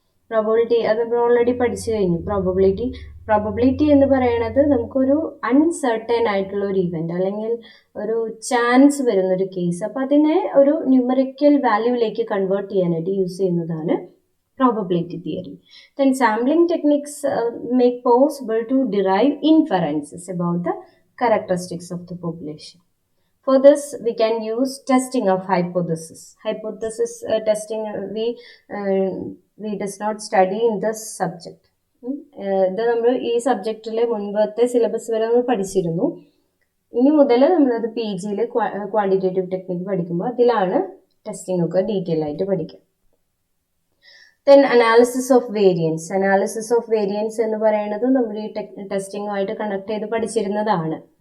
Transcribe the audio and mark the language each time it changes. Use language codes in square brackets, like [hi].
[ml] Probability അത് നമ്മൾ already പഠിച്ചു കഴിഞ്ഞു. പ്രോബബിലിറ്റി എന്ന് പറയുന്നത് നമുക്കൊരു അൺസർട്ടൻ ആയിട്ടുള്ള ഒരു ഇവന്റ് അല്ലെങ്കിൽ ഒരു ചാൻസ് വരുന്നൊരു കേസ്, അപ്പം അതിനെ ഒരു ന്യൂമറിക്കൽ വാല്യൂവിലേക്ക് കൺവേർട്ട് ചെയ്യാനായിട്ട് യൂസ് ചെയ്യുന്നതാണ് probability theory. [en] Then sampling techniques make possible to derive inferences about the characteristics of the population. For this, we can use testing of hypothesis. Hypothesis testing we does not study in this subject. [ml] ഇത് നമ്മൾ ഈ സബ്ജക്റ്റിലെ മുൻപത്തെ syllabus വരെ നമ്മൾ പഠിച്ചിരുന്നു. ഇനി മുതൽ നമ്മളത് PGയിൽ ക്വാണ്ടിറ്റേറ്റീവ് ടെക്നിക്ക് പഠിക്കുമ്പോൾ അതിലാണ് ടെസ്റ്റിംഗ് ഒക്കെ ഡീറ്റെയിൽ ആയിട്ട് പഠിക്കുക. ദെൻ അനാലിസിസ് ഓഫ് വേരിയൻസ് എന്ന് പറയുന്നത് നമ്മൾ ഈ ടെസ്റ്റിങ്ങുമായിട്ട് കണക്ട് ചെയ്ത് പഠിച്ചിരുന്നതാണ്.